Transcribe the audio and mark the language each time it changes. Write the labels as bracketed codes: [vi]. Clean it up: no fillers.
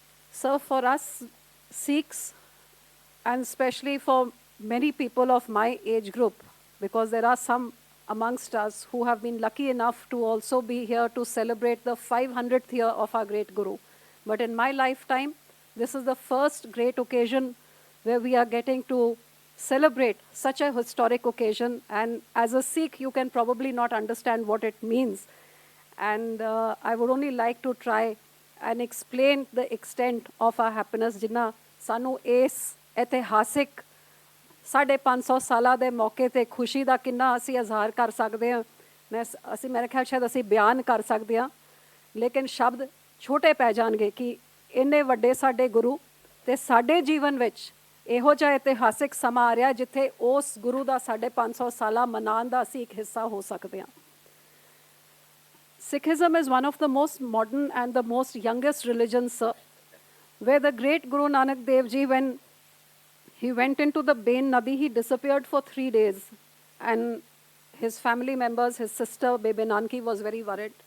[en] So for us Sikhs, and especially for many people of my age group, because there are some amongst us who have been lucky enough to also be here to celebrate the 500th year of our great Guru. But in my lifetime, this is the first great occasion where we are getting to celebrate such a historic occasion. And as a Sikh, you can probably not understand what it means. And I would only like to try and explain the extent of our happiness [pa] ਜਿੰਨਾ ਸਾਨੂੰ ਇਸ ਇਤਿਹਾਸਿਕ 550 ਸਾਲਾਂ ਦੇ ਮੌਕੇ ਤੇ ਖੁਸ਼ੀ ਦਾ ਕਿੰਨਾ ਅਸੀਂ ਇਜ਼ਹਾਰ ਕਰ ਸਕਦੇ ਹਾਂ। ਮੇਰੇ ਖਿਆਲ ਸ਼ਾਇਦ ਅਸੀਂ ਬਿਆਨ ਕਰ ਸਕਦੇ ਹਾਂ, ਲੇਕਿਨ ਸ਼ਬਦ ਛੋਟੇ ਪੈ ਜਾਣਗੇ ਕਿ ਇੰਨੇ ਵੱਡੇ ਸਾਡੇ ਗੁਰੂ ਤੇ ਸਾਡੇ ਜੀਵਨ ਵਿੱਚ ਇਹੋ ਜਿਹਾ ਇਤਿਹਾਸਿਕ ਸਮਾਂ ਆ ਰਿਹਾ ਜਿੱਥੇ ਉਸ ਗੁਰੂ ਦਾ 550 ਸਾਲਾ ਮਨਾਉਣ ਦਾ ਅਸੀਂ ਇੱਕ ਹਿੱਸਾ ਹੋ ਸਕਦੇ ਹਾਂ। [en] Sikhism is one of the most modern and the most youngest religions, sir, where the great Guru Nanak Dev Ji, when he went into the Bain Nadi, he disappeared for 3 days. And his family members, his sister, Bebe Nanki, was very worried.